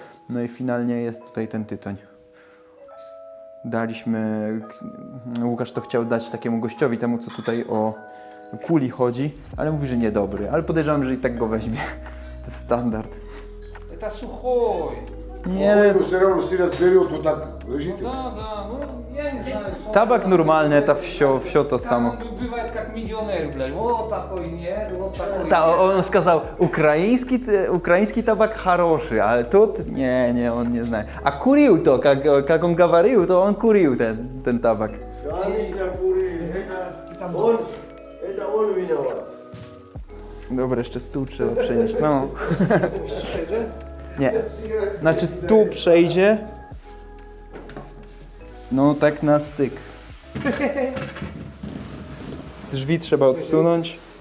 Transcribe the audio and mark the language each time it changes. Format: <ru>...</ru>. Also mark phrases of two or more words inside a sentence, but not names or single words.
<pl>No i finalnie jest tutaj ten tytoń. Daliśmy, Łukasz to chciał dać takiemu gościowi, temu co tutaj o kuli chodzi, ale mówi, że niedobry, ale podejrzewam, że i tak go weźmie. To jest standard. To suchoj. Nie, ale</pl> <ru>Все равно все разберет, вот так лежит. Да,</ru> <pl>no ja nie знаю. tabak normalny, ta wsio to samo.</pl> <ru>Там он бывает как миллионер, блядь. Вот такой нет, вот такой</ru> <pl>On skazał, ukraiński tabak хороший, ale тут nie, on nie zna. A kurił to, jak on gawarił, to on kurił ten tabak.</pl> <ru>Это он виноват.</ru> <pl>Dobra, jeszcze stół trzeba przenieść, no. Nie, znaczy tu przejdzie, no tak na styk. Drzwi trzeba odsunąć.</pl>